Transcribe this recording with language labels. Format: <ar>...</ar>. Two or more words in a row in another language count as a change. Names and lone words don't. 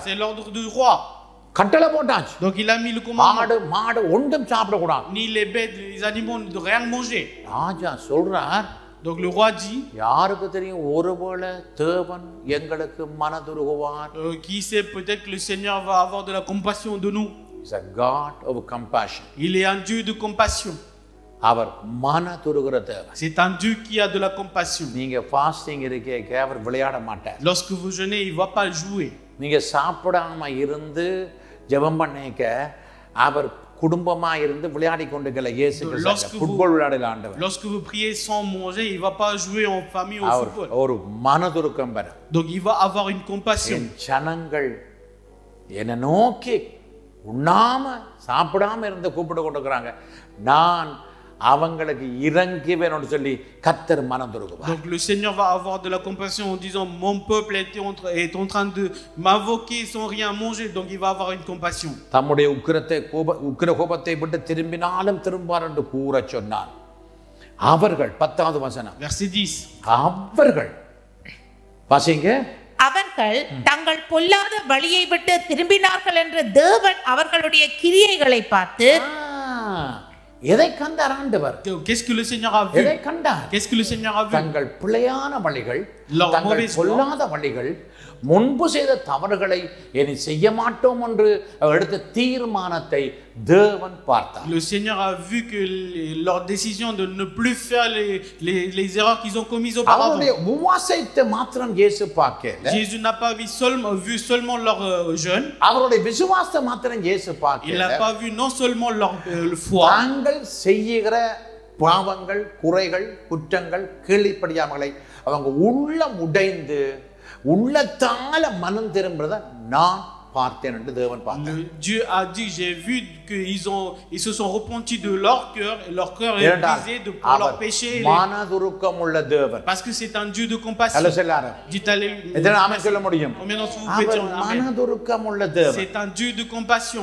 <fr>C'est l'ordre du roi.</fr> <ta>கட்டளை போட்டாச்சு.</ta> <fr>Donc il a mis le commandement.</fr> <ta>மாடு ஒன்றும் சாப்பிட கூடாது.</ta> <fr>Ni les bêtes, les animaux ne doivent rien manger.</fr> <ta>ராஜா சொல்றார்.</ta> <fr>Donc le roi dit.</fr> <ta>யாருக்கு தெரியும் ஒருவேளை தேவன் எங்களுக்கு மனதுருகுவார்.</ta> <fr>Qui sait, peut-être que le Seigneur va avoir de la compassion de nous.</fr> <en>He's a God of compassion.</en> <fr>Il est un Dieu de compassion.</fr> <ta>அவர் மனதுருகுற தேவன்.</ta> <fr>C'est un Dieu qui a de la compassion.</fr> <ta>நீங்க ஃபாஸ்டிங் இருக்கேக்க அவர் விளையாட மாட்டார்.</ta> <fr>Lorsque vous jeûnez, il va pas jouer.</fr> <ta>நீங்க சாப்பிடாம இருந்து ஜெபம் பண்ணேக்க அவர் குடும்பமா இருந்து விளையாடி கொண்டிருக்கல. இயேசு கிறிஸ்து ஃபுட்பால் விளையாடல ஆண்டவர்.</ta> <fr>Lorsque vous priez sans manger, il va pas jouer en famille au football.</fr> <ta>ஒரு மனதுருக்கம் வர.</ta> <fr>Donc il va avoir une compassion.</fr> <ta>ஜனங்கள் என்ன நோக்கி உண்ணாம சாப்பிடாம இருந்து கூப்பிட்டு கொண்டிருக்கிறாங்க. நான் அவங்களுக்கு இறங்குவேன்னு சொல்லி கர்த்தர் மனம் துருகுவார்.</ta> <fr>Donc le Seigneur va avoir de la compassion en disant mon peuple est en train de m'invoquer sans rien manger, donc il va avoir une compassion.</fr> <ta>தம்முடைய உக்கிர கோபத்தை விட்டு திரும்பினாலும் திரும்பார் என்று கூற சொன்னார். அவர்கள் 10வது வசனம்.</ta> <fr>Verset 10.</fr> <ta>அவர்கள் வாசிங்க. அவர்கள் தங்கள் பொல்லாத வழியை விட்டு திரும்பினார்கள் என்று தேவன் அவர்களுடைய கிரியைகளை பார்த்து எதை கண்டார் ஆண்டவர்?</ta> <fr>Qu'est-ce que le Seigneur a vu?</fr> <ta>எதை கண்டார்?</ta> <fr>Qu'est-ce que le Seigneur a vu?</fr> <ta>தங்கள் பிழையான வழிகள்,</ta> <fr>Leur</fr> <ta>தங்கள்</ta> <fr>mauvaise</fr> <ta>பொல்லாத வழிகள், முன்பு செய்த தவறுகளை இனி செய்ய மாட்டோம் என்று எடுத்த தீர்மானத்தை தேவன் பார்த்தார்.</ta> <fr>Le Seigneur a vu que leur décision de ne plus faire les erreurs qu'ils ont commises auparavant.</fr> <ta>அவருடைய உபவாசத்தை மாத்திரம் இயேசு பார்க்கல.</ta> <fr>Jésus n'a pas vu seulement leur jeûne.</fr> <ta>அவருடைய விசுவாசத்தை மாத்திரம் இயேசு பார்க்கல.</ta> <fr>Il n'a pas vu non seulement leur foi.</fr> <ta>தாங்கள் செய்கிற பாவங்கள், குறைகள், குற்றங்கள், கீழ்ப்படியாமலை அவங்க உள்ளம் உடைந்து உள்ளத்தால மனம் திரும்புறத நான் பார்த்தேன் என்று தேவன் பார்த்தார்.</ta> <fr>Dieu a dit, j'ai vu qu'ils se sont repentis de leur cœur et leur cœur est brisé pour leur péché.</fr> <ta>மனதுருக்கம் உள்ள தேவன்.</ta> <fr>Parce que c'est un Dieu de compassion.</fr> <ta>அல்ல சொல்லாரு.</ta> <fr>Dites alléluia.</fr> <ta>எத்தனை ஆமென் சொல்ல முடியும்?</ta> <fr>Combien d'entre vous pouvez dire amen?</fr> <ta>மனதுருக்கம் உள்ள தேவன்.</ta> <fr>C'est un Dieu de compassion.</fr>